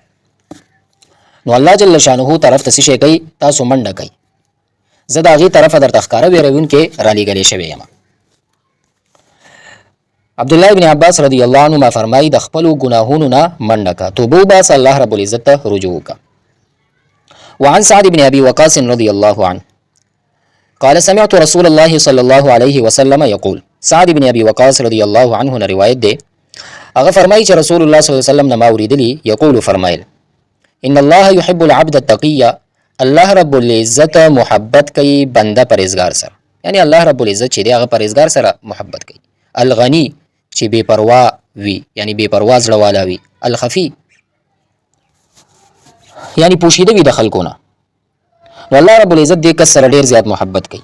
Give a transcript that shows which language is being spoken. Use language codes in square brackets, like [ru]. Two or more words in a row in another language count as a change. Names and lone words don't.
[ps] نو الله جل شانه طرف ته څه شی کوي؟ تاسو منډه کوئ، زه د هغې طرفه درته ښکاره ویرونکی رالیږلی شوی یم. عبدالله بن عباس [ar] رضی الله عنهما [ps] فرمایي د خپلو ګناهونو نه منډه که، توبه وباسه، الله رب العزت ته رجوع وکړه. [ar] وعن سعد بن ابي وقاص رضي الله عنه قال سمعت رسول الله صلى الله عليه وسلم يقول، [ps] سعد بن ابي وقاص [ar] رضي الله عنه [ps] نه روایت دی، هغه فرمایي چې رسول الله [ar] صلی الله علیه وسلم [ps] نه ما اوریدلی، یقول فرمایل [ar] ان الله يحب العبد التقي، [ps] الله رب العزت محبت کوي بنده پرهیزګار سره، یعنی الله رب العزت چې دی هغه پرهیزګار سره محبت کوي. الغنی چې بے پروا وي، یعنی بے پروا زړه والا وي. الخفي یعنی پوشیده وي د خلکو نه، نو الله رب العزت دې کس سره ډیر زیات محبت کوي.